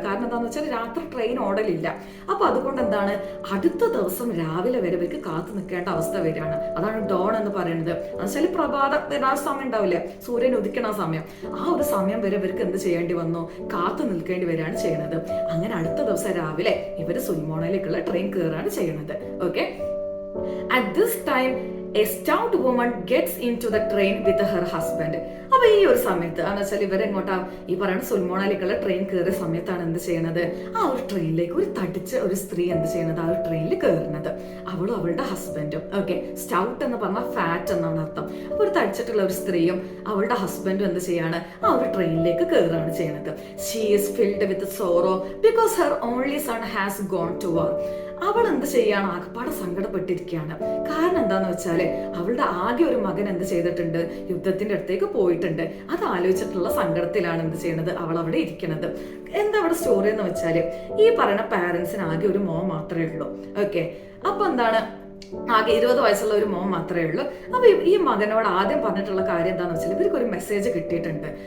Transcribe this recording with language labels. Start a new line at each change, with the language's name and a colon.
Malayalam: കാരണം എന്താണെന്ന് വെച്ചാൽ രാത്രി ട്രെയിൻ ഓടലില്ല. അപ്പൊ അതുകൊണ്ട് എന്താണ്, അടുത്ത ദിവസം രാവിലെ വരെ ഇവർക്ക് കാത്തു നിൽക്കേണ്ട അവസ്ഥ വരികയാണ്. അതാണ് ഡോൺ എന്ന് പറയുന്നത്. എന്നുവെച്ചാൽ പ്രഭാത സമയം ഉണ്ടാവില്ലേ, സൂര്യൻ ഉദിക്കണ സമയം. ആ ഒരു സമയം വരെ ഇവർക്ക് എന്ത് ചെയ്യേണ്ടി വന്നു? കാത്തു നിൽക്കേണ്ടി വരികയാണ് ചെയ്യുന്നത്. അങ്ങനെ അടുത്ത ദിവസം രാവിലെ ഇവര് സുൽമോണയിലേക്കുള്ള ട്രെയിൻ കയറാണ് ചെയ്യുന്നത്. Okay.
English: At this time a stout woman gets into the train with her husband.
Malayalam: അപ്പൊ ഈ ഒരു സമയത്ത് എന്ന് വെച്ചാൽ ഇവരെങ്ങോട്ടാ ഈ പറയുന്ന സുൽമോണയിലേക്കുള്ള ട്രെയിൻ കയറിയ സമയത്താണ് എന്ത് ചെയ്യുന്നത്? ആ ഒരു ട്രെയിനിലേക്ക് ഒരു തടിച്ച ഒരു സ്ത്രീ എന്ത് ചെയ്യുന്നത്? ആ ഒരു ട്രെയിനിൽ കയറുന്നത്. അവളും അവളുടെ ഹസ്ബൻഡും. ഓക്കെ. സ്റ്റൗട്ട് എന്ന് പറഞ്ഞാൽ ഫാറ്റ് എന്നാണ് അർത്ഥം. അപ്പൊ ഒരു തടിച്ചിട്ടുള്ള ഒരു സ്ത്രീയും അവളുടെ ഹസ്ബൻഡും എന്ത് ചെയ്യാണ്? ആ ഒരു ട്രെയിനിലേക്ക് കയറുകയാണ് ചെയ്യുന്നത്.
English: She is filled with sorrow because her only son has gone to war.
Malayalam: അവൾ എന്ത് ചെയ്യാണ്? ആകപ്പാടെ സങ്കടപ്പെട്ടിരിക്കുകയാണ്. കാരണം എന്താന്ന് വെച്ചാല് അവളുടെ ആകെ ഒരു മകൻ എന്ത് ചെയ്തിട്ടുണ്ട്? യുദ്ധത്തിന്റെ അടുത്തേക്ക് പോയിട്ടുണ്ട്. അത് ആലോചിച്ചിട്ടുള്ള സങ്കടത്തിലാണ് എന്ത് ചെയ്യുന്നത്? അവൾ അവിടെ ഇരിക്കുന്നത്. എന്താ അവിടെ സ്റ്റോറി എന്ന് വെച്ചാല് ഈ പറയുന്ന പാരന്റ്സിന് ആകെ ഒരു മോൻ മാത്രമേ ഉള്ളൂ. ഓക്കെ. അപ്പൊ എന്താണ്, ആകെ 20 വയസ്സുള്ള ഒരു മോൻ മാത്രമേ ഉള്ളൂ. അപ്പൊ ഈ മകനോട് ആദ്യം പറഞ്ഞിട്ടുള്ള കാര്യം എന്താണെന്ന് വെച്ചാൽ ഇവർക്ക് ഒരു മെസ്സേജ് കിട്ടിയിട്ടുണ്ട്.